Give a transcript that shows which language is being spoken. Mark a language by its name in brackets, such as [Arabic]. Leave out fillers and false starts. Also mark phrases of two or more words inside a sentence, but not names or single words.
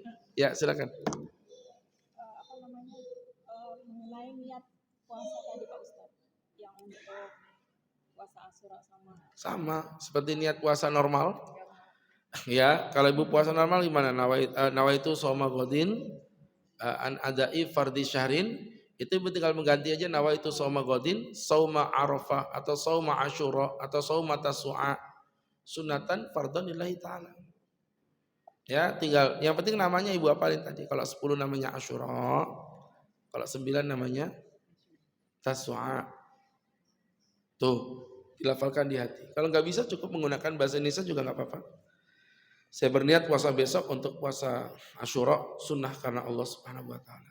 [Indonesian] Ya silakan. Mengenai niat puasa tadi Pak Ustadz, yang untuk puasa Asyura sama seperti niat puasa normal. Ya, kalau ibu puasa normal gimana? [Arabic] نويت صوم غد عن أداء فرض شهر, [Indonesian] itu ibu tinggal mengganti aja [Arabic] نويت صوم غد، صوم عرفة أو صوم عاشوراء أو صوم تاسوعاء سنة فرضا لله تعالى. [Indonesian] Ya, tinggal yang penting namanya ibu apalin tadi. Kalau 10 namanya asyura, kalau 9 namanya tasu'a. Tuh, dilafalkan di hati. Kalau nggak bisa cukup menggunakan bahasa Indonesia juga nggak apa-apa. Saya berniat puasa besok untuk puasa Asyura sunnah karena Allah [Arabic] سبحانه وتعالى.